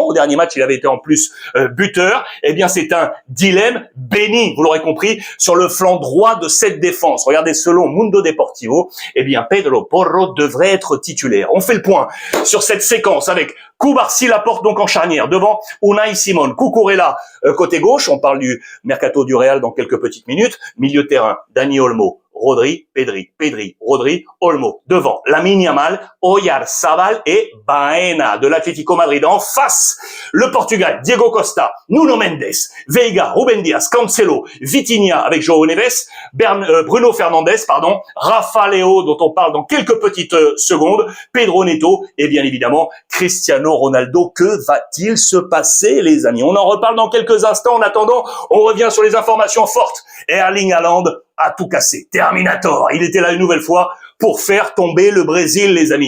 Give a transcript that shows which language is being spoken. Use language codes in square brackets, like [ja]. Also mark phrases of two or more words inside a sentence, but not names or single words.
[fr] Au dernier match, il avait été en plus buteur. Eh bien, c'est un dilemme béni, vous l'aurez compris, sur le flanc droit de cette défense. Regardez, selon Mundo Deportivo, eh bien, Pedro Porro devrait être titulaire. On fait le point sur cette séquence avec Cubarsí Laporte donc en charnière, devant Unai Simon, Cucurella côté gauche, on parle du mercato du Real dans quelques petites minutes, milieu de terrain, Dani Olmo, Rodri, Pedri, Rodri, Olmo. Devant, Lamine Yamal, Oyarzabal et Baena de l'Atlético Madrid. En face, le Portugal, Diego Costa, Nuno Mendes, Veiga, Ruben Dias, Cancelo, Vitinha avec João Neves, Bruno Fernandes, Rafa Leo, dont on parle dans quelques petites secondes, Pedro Neto et bien évidemment Cristiano Ronaldo. Que va-t-il se passer, les amis? On en reparle dans quelques instants. En attendant, on revient sur les informations fortes. Erling Haaland a tout cassé. Terminator. Il était là une nouvelle fois pour faire tomber le Brésil, les amis.